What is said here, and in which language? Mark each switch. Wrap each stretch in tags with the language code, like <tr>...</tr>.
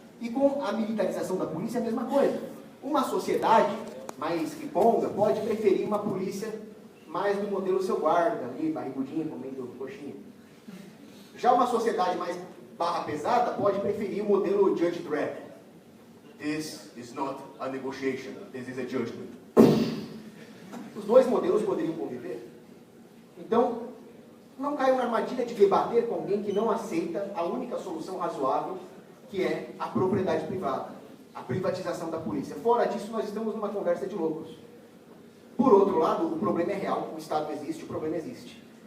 <pt>E com a militarização da polícia é a mesma coisa. Uma sociedade mais riponga pode preferir uma polícia mais do modelo seu guarda, ali, barrigudinho, comendo coxinha. Já uma sociedade mais barra pesada pode preferir o modelo Judge Dredd.</pt> <en>This is not a negotiation, this is a judgment.</en> <pt>Os dois modelos poderiam conviver. Então, não caiam na armadilha de debater com alguém que não aceita a única solução razoável, que é a propriedade privada, a privatização da polícia. Fora disso, nós estamos numa conversa de loucos. Por outro lado, o problema é real, o Estado existe, o problema existe.</pt>